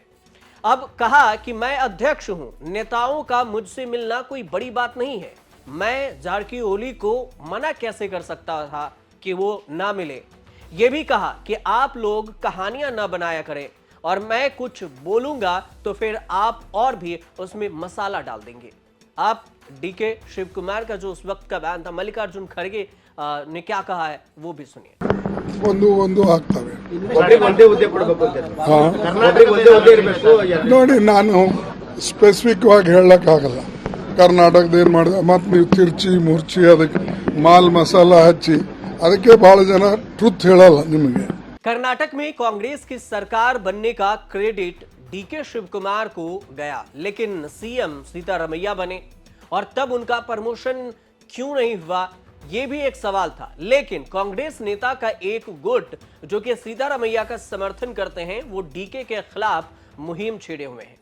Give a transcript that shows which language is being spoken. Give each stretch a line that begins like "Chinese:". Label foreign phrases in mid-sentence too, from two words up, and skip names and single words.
Hindi: अब कहा कि मैं अध्यक्ष हूं, नेताओं का मुझसे मिलना कोई बड़ी बात नहीं है, मैं जारकिहोली को मना कैसे कर सकता था कि वो ना मिले। यह भी कहा कि आप लोग कहानियां ना बनाया करें और मैं कुछ बोलूंगा तो फिर आप और भी उसमें मसाला डाल देंगे। आप डीके शिव कुमार का जो उस वक्त का बयान था, मल्लिकार्जुन खड़गे ने क्या कहा है वो भी सुनिए।
Kannada: ಒಂದು ಆಗ್ತವೆ ನೋಡಿ, ನಾನು ಸ್ಪೆಸಿಫಿಕ್ ಆಗಿ ಹೇಳಕ್ಕಾಗಲ್ಲ। ಕರ್ನಾಟಕದ ಏನ್ ಮಾಡಿದೆ ಮತ್ತೆ ನೀವು ತಿರ್ಚಿ ಮುರ್ಚಿ ಅದಕ್ಕೆ ಮಾಲ್ ಮಸಾಲ ಹಚ್ಚಿ ಅದಕ್ಕೆ ಬಹಳ ಜನ ಟ್ರುತ್ ಹೇಳಲ್ಲ ನಿಮಗೆ।
Hindi: कर्नाटक में कांग्रेस की सरकार बनने का क्रेडिट डीके शिव कुमार को गया, लेकिन सीएम सिद्धारमैया बने और तब उनका प्रमोशन क्यों नहीं हुआ, यह भी एक सवाल था। लेकिन कांग्रेस नेता का एक गुट जो कि सिद्धारमैया का समर्थन करते हैं वो डीके के खिलाफ मुहिम छेड़े हुए हैं।